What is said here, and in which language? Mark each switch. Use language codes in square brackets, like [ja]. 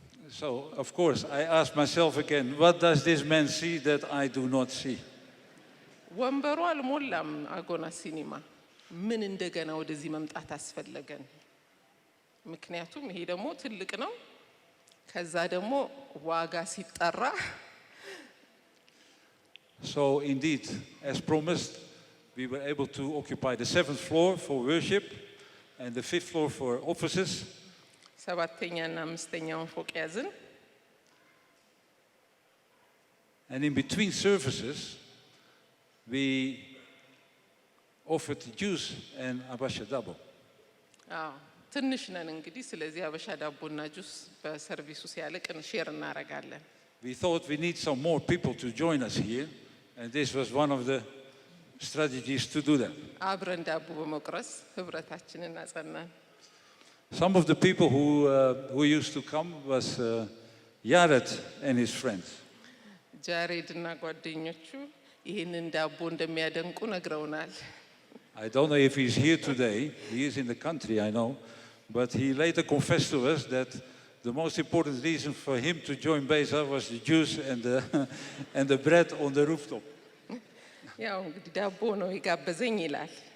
[en] So, of course, I asked myself again, what does this man see that I do not see? [am] ወንበሩ አልሞላም። አጎና ሲኒማ ምን እንደገና ወደዚህ መምጣት አስፈለገን? ምክንያቱም ይሄ ደግሞ ትልቅ ነው። ከዛ ደግሞ ዋጋ ሲጠራ [en] So, indeed, as promised, we were able to occupy the 7th floor for worship and the 5th floor for offices. [am] ሰባተኛና አምስተኛውን ፎቅ ያዝን። [en] And in between services, we offered juice and abasha dabo. [am] ትንሽ ነን እንግዲህ። ስለዚህ አበሻ ዳቦና ጁስ በሰርቪሱ ሲያልቅ ሼር እናደርጋለን። [en] We thought we need some more people to join us here, and this was one of the strategies to do that. [am] አብረን ዳቦ በመቁረስ ህብረታችንን አጸናን። [en] Some of the people who used to come was Yared and his friends. [am] ጃሬድ እና ጓደኞቹ ይህንን ዳቦ እንደሚያደንቁ ነግረውናል። [en] I don't know if he's here today. He is in the country, I know. But he later confessed to us that the most important reason for him to join Beza was the juice and the bread on the rooftop. [am] ያው እንግዲህ ዳቦ ነው የጋበዘኝ ይላል።